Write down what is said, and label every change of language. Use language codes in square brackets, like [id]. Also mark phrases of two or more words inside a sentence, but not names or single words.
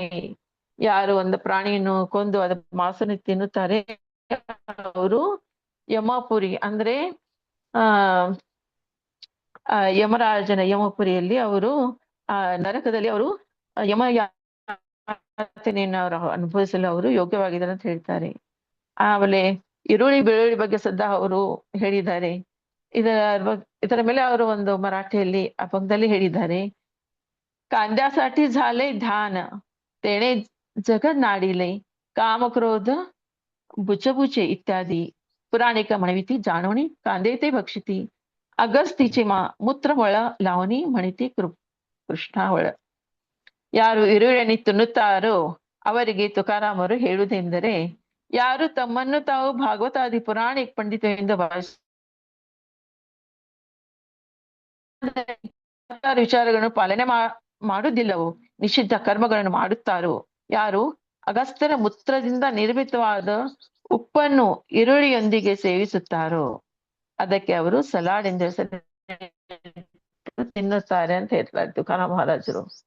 [kn] ಯಾರು ಒಂದು ಪ್ರಾಣಿಯನ್ನು ಕೊಂದು ಅದರ ಮಾಂಸವನ್ನು ತಿನ್ನುತ್ತಾರೆ, ಅವರು ಯಮಪುರಿ ಅಂದ್ರೆ ಯಮರಾಜನ ಯಮಪುರಿಯಲ್ಲಿ ಅವರು ನರಕದಲ್ಲಿ ಅವರು ಯಮ ಯಾತನೆಯನ್ನು ಅವರು ಅನುಭವಿಸಲು ಅವರು ಯೋಗ್ಯವಾಗಿದ್ದಾರೆ ಅಂತ ಹೇಳ್ತಾರೆ. ಆಮೇಲೆ ಈರುಳ್ಳಿ ಬೆಳ್ಳುಳ್ಳಿ ಬಗ್ಗೆ ಸದಾ ಅವರು ಹೇಳಿದ್ದಾರೆ. ಇದರ ಮೇಲೆ ಅವರು ಒಂದು ಮರಾಠಿಯಲ್ಲಿ ಅಭಂಗದಲ್ಲಿ ಹೇಳಿದ್ದಾರೆ, [mr] कांद्यासाठी झाले ध्यान तेणे जगत नाडिले काम क्रोध बुचबुचे इत्यादी पुराणिक म्हणविती जाणवणी कांदे ते भक्षिती अगस्तीचे मूत्रवळ लावणी म्हणती कृष्णावळ. [kn] ಯಾರು ಈರುಳ್ಳಿಯನ್ನು ತಿನ್ನುತ್ತಾರೋ ಅವರಿಗೆ ತುಕಾರಾಮ್ ಅವರು ಹೇಳುವುದೆಂದರೆ, ಯಾರು ತಮ್ಮನ್ನು ತಾವು ಭಾಗವತಾದಿ ಪುರಾಣಿಕ ಪಂಡಿತರಿಂದ ವಿಚಾರಗಳನ್ನು ಪಾಲನೆ ಮಾಡುವುದಿಲ್ಲವೋ, ನಿಷಿದ್ಧ ಕರ್ಮಗಳನ್ನು ಮಾಡುತ್ತಾರೋ, ಯಾರು ಅಗಸ್ತ್ಯರ ಮೂತ್ರದಿಂದ ನಿರ್ಮಿತವಾದ ಉಪ್ಪನ್ನು ಈರುಳ್ಳಿಯೊಂದಿಗೆ ಸೇವಿಸುತ್ತಾರೋ ಅದಕ್ಕೆ ಅವರು ಸಲಾಡ್ ಎಂದು ಹೆಸರು ತಿನ್ನುತ್ತಾರೆ ಅಂತ ಹೇಳ್ತಾರೆ ತುಕಾರಾಮ್ ಮಹಾರಾಜರು.